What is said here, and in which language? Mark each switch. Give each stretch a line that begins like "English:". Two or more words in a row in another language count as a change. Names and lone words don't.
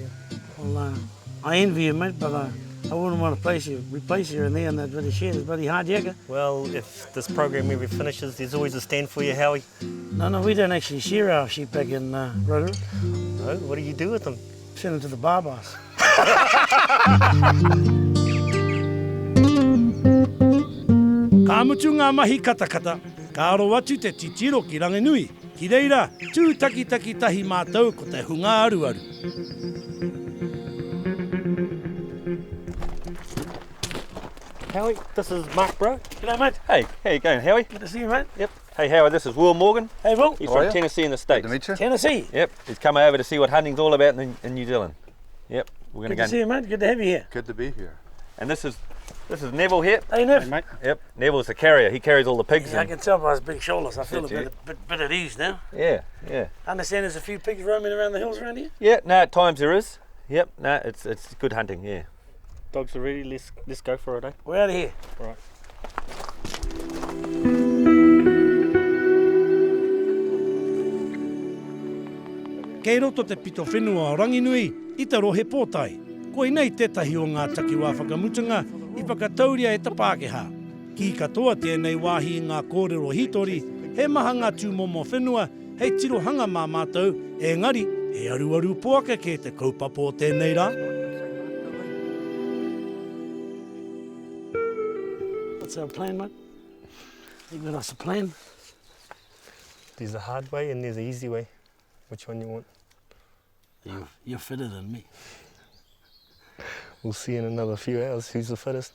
English: Well, I envy you, mate, but I wouldn't want to replace you in there in that bloody shed. It's bloody hard yakka. Well, if this program ever finishes, there's always a stand for you, Howie. No, we don't actually shear our sheep back in Rotorua. No? What do you do with them? Send them to the barbars.
Māori: Ka mutu ngā mahi katakata, ka aro atu te titiro ki Ranginui. Ki reira, tū taki tahi mātou ko te hunga aruaru.
English: Howie, this is Mark Bro. G'day, mate. Hey, how you going, Howie? Good to see you, mate. Yep. Hey, Howie, this is Will Morgan. Hey, Will. He's How from are you? Tennessee in the States. Good to meet you. Tennessee. Yep. He's come over to see what hunting's all about in New Zealand. Yep. We're going Good to see you, mate. Good to have you here. Good to be here. And this is Neville here. Hey, Nev. Hey, mate. Yep. Neville's the carrier. He carries all the pigs. Yeah, I And, can tell by his big shoulders. I feel a That's bit at ease now. yeah. I understand there's a few pigs roaming around the hills around here. Yeah. No, at times there is. Yep. No, it's good hunting. Yeah. Dogs are ready, let's go for it, eh? We're out of here. Right.
Māori: Kei roto te pito whenua o Ranginui, i Te Rohe Potae. Koe nei tētahi o ngā takiwā whakamutanga I whakatauria e te Pākehā. Ki katoa tēnei wāhi i ngā kōrero hitori, he maha ngā tūmomo whenua, hei tirohanga mā mātou, engari, he aru poaka ke te kaupapa o tēnei rā.
English: What's our plan, mate? You got us a plan? There's a hard way and there's an easy way. Which one you want? You're fitter than me. We'll see in another few hours who's the fittest.